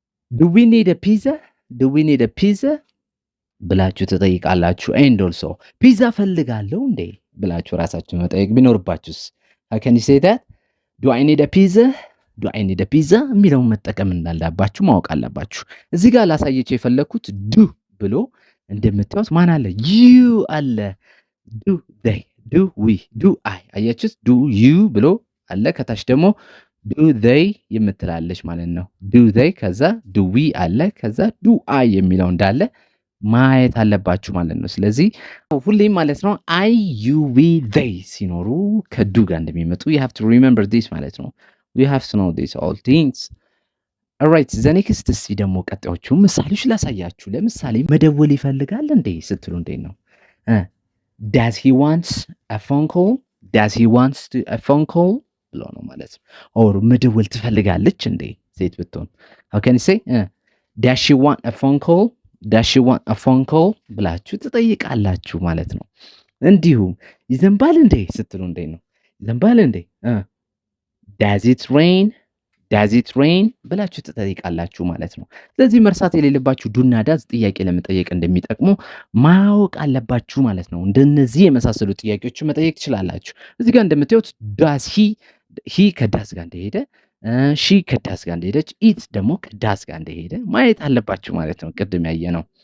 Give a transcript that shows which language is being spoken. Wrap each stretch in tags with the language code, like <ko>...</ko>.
<en>Do we need a pizza? Do we need a pizza?</en> <am>ብላችሁ ትጠይቃላችሁ።</am> <en>and also</en> <am>ፒዛ ፈልጋለሁ እንዴ ብላችሁ ራሳችሁን መጠየቅ ቢኖርባችሁስ</am> <en>how can you say that? Do I need a pizza? Do I need a pizza</en> <am>የሚለውን መጠቀም እንዳለባችሁ ማወቅ አለባችሁ። እዚህ ጋር ላሳየችሁ የፈለኩት ዱ ብሎ እንደምታዩት ማን አለ?</am> <en>you አለ። do they, do we, do I አያችሁት?</en> <am>do you ብሎ አለ። ከታች ደግሞ do they የምትላለች ማለት ነው። do they ከዛ do we አለ ከዛ do I የሚለው እንዳለ ማየት አለባችሁ ማለት ነው። ስለዚህ ሁሌም ማለት ነው I you we they ሲኖሩ ከዱ ጋር እንደሚመጡ</am> <en>you have to remember this</en> <am>ማለት ነው።</am> <en>you have to know this all things. alright the next</en> <am>እስቲ ደግሞ ቀጣዮቹ ምሳሌዎች ላሳያችሁ። ለምሳሌ መደወል ይፈልጋል እንዴ ስትሉ እንዴት ነው?</am> <en>does he wants a phone call? does he wants to a phone call</en> <am>ብሎ ነው ማለት ነው። ኦር መደወል ትፈልጋለች እንዴ ሴት ብትሆን</am> <en>how can you say does she want a phone call? does she want a phone call</en> <am>ብላችሁ ትጠይቃላችሁ ማለት ነው። እንዲሁም ይዘንባል እንዴ ስትሉ እንዴ ነው? ይዘንባል እንዴ</am> <en>does it rain? does it rain</en> <am>ብላችሁ ትጠይቃላችሁ ማለት ነው። ስለዚህ መርሳት የሌለባችሁ ዱና ዳዝ ጥያቄ ለመጠየቅ እንደሚጠቅሙ ማወቅ አለባችሁ ማለት ነው። እንደነዚህ የመሳሰሉ ጥያቄዎችን መጠየቅ ትችላላችሁ። እዚህ ጋር እንደምታዩት does he ከዳዝ ጋር እንደሄደ ሺ ከዳዝ ጋር እንደሄደች ኢት ደግሞ ከዳዝ ጋር እንደሄደ ማየት አለባችሁ ማለት ነው። ቅድም ያየ ነው።</am>